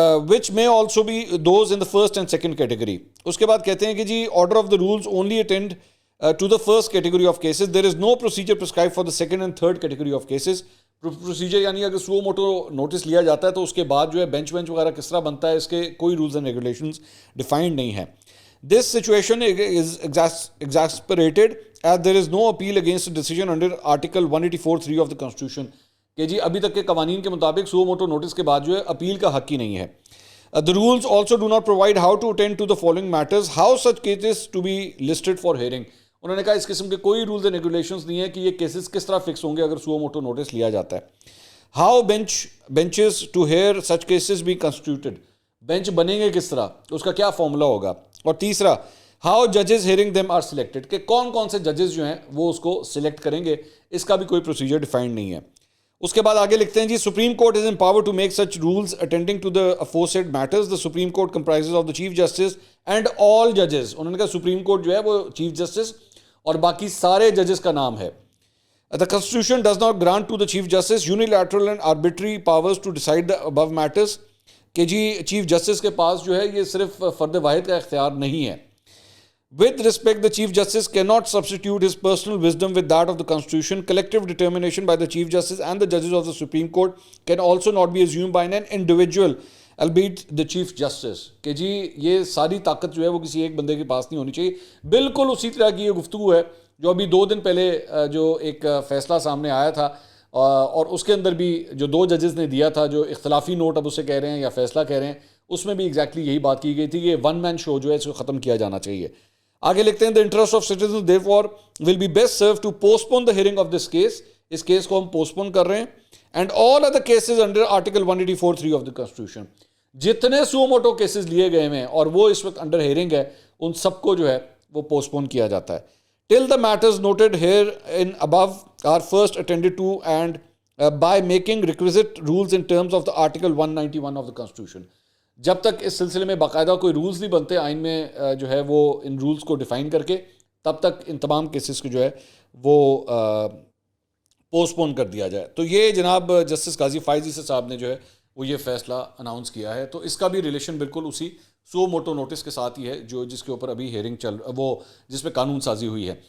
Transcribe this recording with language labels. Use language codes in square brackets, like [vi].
[en] which may also be those in the first and second category. [ur] اس کے بعد کہتے ہیں کہ جی [en] order of the rules only attend to the first category of cases. There is no procedure prescribed for the second and third category of cases. [ur] Procedure یعنی اگر سو motto notice لیا جاتا ہے تو اس کے بعد جو ہے بینچ وغیرہ کس طرح بنتا ہے اس کے کوئی رولز اینڈ ریگولیشنز ڈیفائنڈ نہیں ہیں. [en] this situation is exacerbated as there is no appeal against decision under article 184(3) of the constitution, [ur] کہ جی ابھی تک کے قوانین کے مطابق سو موٹو نوٹس کے بعد جو ہے اپیل کا حق ہی نہیں ہے. [en] The rules also do not provide how to attend to the following matters, how such cases to be listed for hearing. [ur] انہوں نے کہا اس قسم کے کوئی رولز اینڈ ریگولیشنز نہیں ہے کہ یہ کیسز کس طرح فکس ہوں گے اگر سو موٹو نوٹس لیا جاتا ہے. [en] how benches to hear such cases be constituted, [ur] bench بنیں گے کس طرح, اس کا کیا فارمولا ہوگا. اور تیسرا [en] how ججز hearing them are selected, [ur] کہ کون کون سے ججز جو ہیں وہ اس کو سلیکٹ کریں گے, اس کا بھی کوئی پروسیجر ڈیفائنڈ نہیں ہے. اس کے بعد آگے لکھتے ہیں جی [en] Supreme court is empowered to make such rules attending to the افورسیڈ matters. The supreme court کمپرائزز of the chief justice and all ججز. [ur] انہوں نے کہا سپریم کورٹ جو ہے وہ چیف جسٹس اور باقی سارے ججز کا نام ہے. [en] The Constitution does not grant to the Chief Justice unilateral and arbitrary powers to decide the above matters, [ur] کہ جی چیف جسٹس کے پاس جو ہے یہ صرف فرد واحد کا اختیار نہیں ہے. [en] With respect, the Chief Justice cannot substitute his personal wisdom with that of the Constitution. Collective determination by the Chief Justice and the judges of the Supreme Court can also not be assumed by an individual, albeit the Chief Justice. [ur] کہ جی یہ ساری طاقت جو ہے وہ کسی ایک بندے کے پاس نہیں ہونی چاہیے. بالکل اسی طرح کی یہ گفتگو ہے جو ابھی 2 دن پہلے جو ایک فیصلہ سامنے آیا تھا, اور اس کے اندر بھی جو 2 ججز نے دیا تھا جو اختلافی نوٹ اب اسے کہہ رہے ہیں یا فیصلہ کہہ رہے ہیں, اس میں بھی ایگزیکٹلی یہی بات کی گئی تھی کہ ون مین شو جو ہے اس کو ختم کیا جانا چاہیے. آگے لکھتے ہیں [en] the interest of citizens therefore will be best served to postpone the hearing of this case. [ur] اس case کو ہم پوسٹپون کر رہے ہیں. [en] and all other cases under article 184(3) of the constitution. [ur] جتنے سو موٹو کیسز لیے گئے ہیں اور وہ اس وقت انڈر ہیئرنگ ہے ان سب کو جو ہے وہ پوسٹپون کیا جاتا ہے. [en] till the matters noted here in above are first attended to and by making requisite rules in terms of the article 191 of the constitution. [ur] جب تک اس سلسلے میں باقاعدہ کوئی رولز نہیں بنتے آئین میں جو ہے وہ ان رولز کو ڈیفائن کر کے, تب تک ان تمام کیسز کو جو ہے وہ پوسٹ پون کر دیا جائے. تو یہ جناب جسٹس قاضی فائز عیسی صاحب نے جو ہے وہ یہ فیصلہ اناؤنس کیا ہے. تو اس کا بھی ریلیشن بالکل اسی سو موٹو نوٹس کے ساتھ ہی ہے جو جس کے اوپر ابھی ہیئرنگ وہ جس پہ قانون سازی ہوئی ہے.